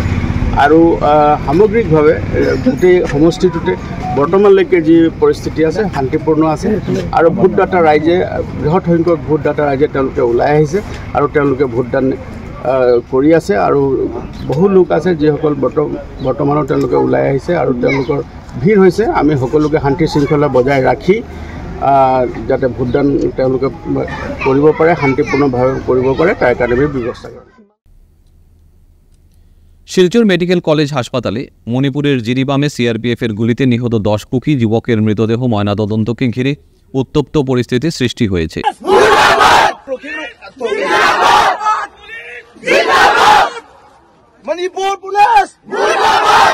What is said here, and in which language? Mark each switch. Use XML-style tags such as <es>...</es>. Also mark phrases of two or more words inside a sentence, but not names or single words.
<as>আৰু সামগ্ৰিকভাৱে গোটেই সমষ্টিটোতে বৰ্তমানলৈকে যি পৰিস্থিতি আছে শান্তিপূৰ্ণ আছে আৰু ভোটদাতা ৰাইজে বৃহৎ সংখ্যক ভোটদাতা ৰাইজে তেওঁলোকে ওলাই আহিছে আৰু তেওঁলোকে ভোটদান কৰি আছে। আৰু বহু লোক আছে যিসকল বৰ্তমানো তেওঁলোকে ওলাই আহিছে আৰু তেওঁলোকৰ ভিৰ হৈছে। আমি সকলোকে শান্তি শৃংখলা বজাই ৰাখি যাতে ভোটদান তেওঁলোকে কৰিব পাৰে, শান্তিপূৰ্ণভাৱে কৰিব পাৰে, তাৰ কাৰণে আমি ব্যৱস্থা কৰোঁ।</as> <bn>শিলচর মেডিকেল কলেজ হাসপাতালে মণিপুরের জিরিবামে সিআরপিএফের গুলিতে নিহত 10 কুকি যুবকের মৃতদেহ ময়নাতদন্তকে ঘিরে উত্তপ্ত পরিস্থিতি সৃষ্টি হয়েছে। মণিপুর পুলিশ মুর্দাবাদ!</bn>